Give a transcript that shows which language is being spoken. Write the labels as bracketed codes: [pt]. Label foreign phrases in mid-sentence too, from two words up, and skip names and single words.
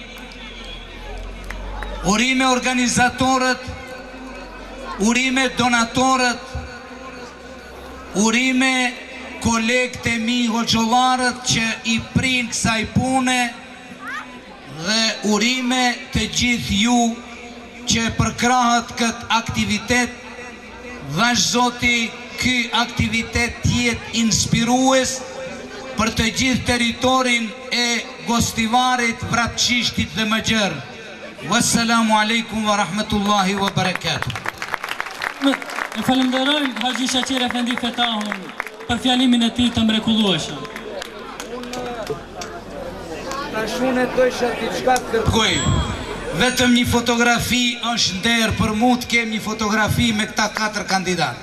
[sq] Urime organizatorët, urime donatorët, urime kolegët e mi hoxhollarët që i prinë kësaj pune dhe urime të gjithë ju që përkrahët këtë aktivitet. Dhash Zoti, ky aktivitet jetë inspirues për të gjithë teritorin e Gostivarit, Vrapçishtit dhe Mëgjer. [ar] والسلام عليكم ورحمة الله وبركاته. [sq] E falenderojmë Haxhi Shaqir Efendi Fetahun për fjalimin e tij të mrekullueshëm. Tash unë doisha diçka të kërkoj. Vetëm një fotografi është nder për mu të kem një fotografi me këta 4 kandidat.